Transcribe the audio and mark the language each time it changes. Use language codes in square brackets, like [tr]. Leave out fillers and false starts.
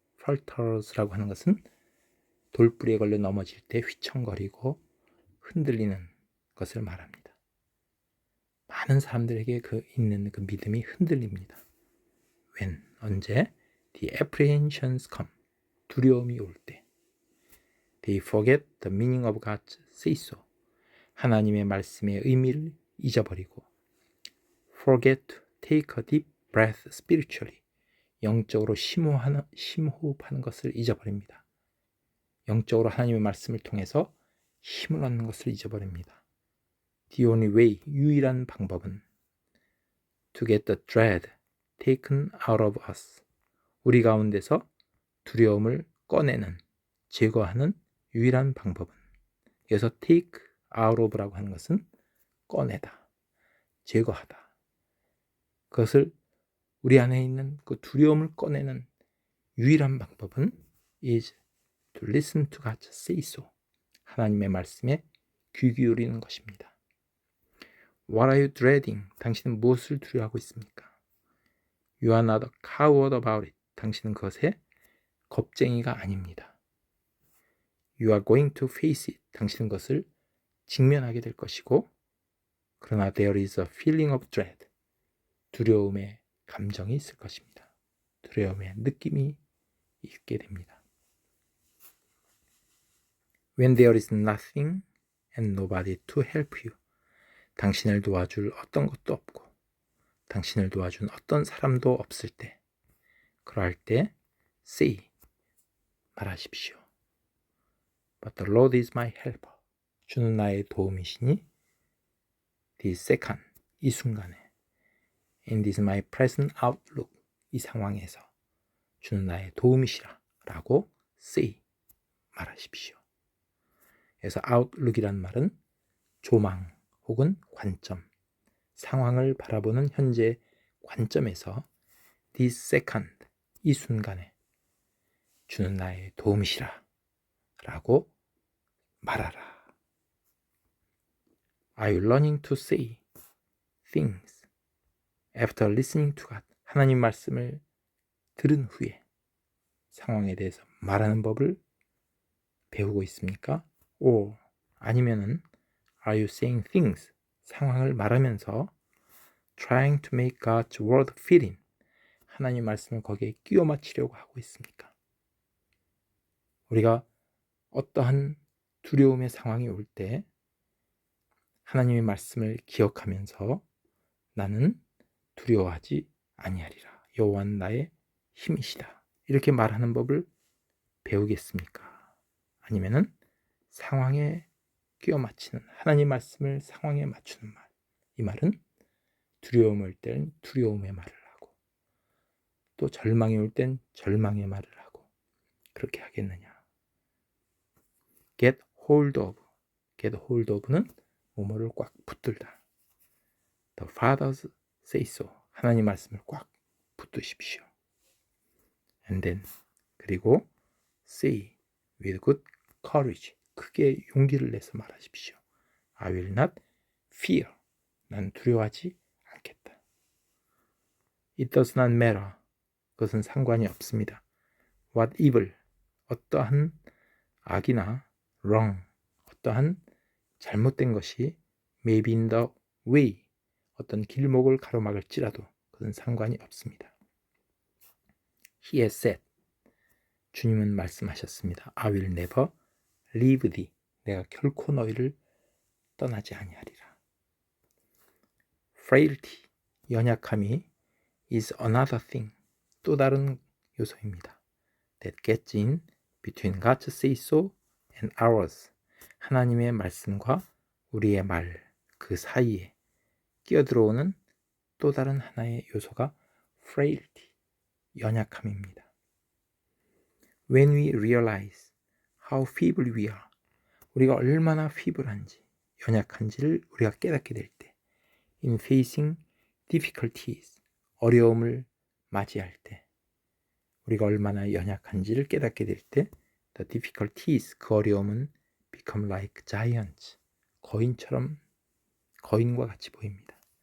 [ko] falters라고 하는 것은 돌부리에 걸려 넘어질 때 휘청거리고 흔들리는 것을 말합니다. 많은 사람들에게 있는 그 믿음이 흔들립니다. 언제? [en] The apprehensions come. [ko] 두려움이 올 때. [en] They forget the meaning of God's say so. [ko] 하나님의 말씀의 의미를 잊어버리고. [en] Forget to take a deep breath spiritually. [ko] 영적으로 심호흡하는 것을 잊어버립니다. 영적으로 하나님의 말씀을 통해서 힘을 얻는 것을 잊어버립니다. [en] The only way, [ko] 유일한 방법은 [en] to get the dread taken out of us. [ko] 우리 가운데서 두려움을 꺼내는, 제거하는 유일한 방법은, 여기서 take out of라고 하는 것은 꺼내다, 제거하다. 그것을 우리 안에 있는 그 두려움을 꺼내는 유일한 방법은 [en] is to listen to God's say so. [ko] 하나님의 말씀에 귀 기울이는 것입니다. [en] What are you dreading? [ko] 당신은 무엇을 두려워하고 있습니까? [en] You are not a coward about it. [ko] 당신은 그것에 겁쟁이가 아닙니다. [en] You are going to face it. [ko] 당신은 그것을 직면하게 될 것이고, 그러나 [en] there is a feeling of dread. [ko] 두려움의 감정이 있을 것입니다. 두려움의 느낌이 있게 됩니다. [en] When there is nothing and nobody to help you. [ko] 당신을 도와줄 어떤 것도 없고 당신을 도와준 어떤 사람도 없을 때, 그럴 때 [en] say, [ko] 말하십시오. [en] But the Lord is my helper. [ko] 주는 나의 도움이시니 [en] this second, [ko] 이 순간에 [en] in this my present outlook, [ko] 이 상황에서 주는 나의 도움이시라 라고 [en] say, [ko] 말하십시오. 그래서 outlook이란 말은 조망 혹은 관점, 상황을 바라보는 현재 관점에서 [en] this second, [ko] 이 순간에 주는 나의 도움이시라 라고 말하라. [en] Are you learning to say things after listening to God? [ko] 하나님 말씀을 들은 후에 상황에 대해서 말하는 법을 배우고 있습니까? [en] or [ko] 아니면은 [en] Are you saying things? [ko] 상황을 말하면서 [en] trying to make God's word fit in. [ko] 하나님 말씀을 거기에 끼워 맞추려고 하고 있습니까? 우리가 어떠한 두려움의 상황이 올 때 하나님의 말씀을 기억하면서 나는 두려워하지 아니하리라. 여호와는 나의 힘이시다. 이렇게 말하는 법을 배우겠습니까? 아니면은 상황에 끼워 맞추는, 하나님 말씀을 상황에 맞추는 말. 이 말은 두려움이 올 때는 두려움의 말을 하고 또 절망이 올 땐 절망의 말을 하고 그렇게 하겠느냐. [en] Get hold of. Get hold of는 [ko] 뭐뭐를 꽉 붙들다. [en] The Father's say so. [ko] 하나님 말씀을 꽉 붙드십시오. [en] And then [ko] 그리고 [en] say with good courage. [ko] 크게 용기를 내서 말하십시오. [en] I will not fear. [ko] 난 두려워하지 않겠다. [en] It does not matter. [ko] 그것은 상관이 없습니다. [en] What evil. [ko] 어떠한 악이나 [en] wrong. [ko] 어떠한 잘못된 것이 [en] may be in the way. [ko] 어떤 길목을 가로막을지라도 그것은 상관이 없습니다. [en] He has said. [ko] 주님은 말씀하셨습니다. [en] I will never leave thee. [ko] 내가 결코 너희를 떠나지 아니하리라. [en] Frailty, [ko] 연약함이 [en] is another thing. [ko] 또 다른 요소입니다. [en] That gets in between God's say so and ours. [ko] 하나님의 말씀과 우리의 말, 그 사이에 끼어들어오는 또 다른 하나의 요소가 frailty, 연약함입니다. [en] When we realize how feeble we are, [ko] 우리가 얼마나 feeble한지, 연약한지를 우리가 깨닫게 될 때, [en] in facing difficulties, [ko] 어려움을 맞이할 때, 우리가 얼마나 연약한지를 깨닫게 될 때, [en] the difficulties, [ko] 그 어려움은 [en] become like giants, [ko] 거인과 같이 보입니다.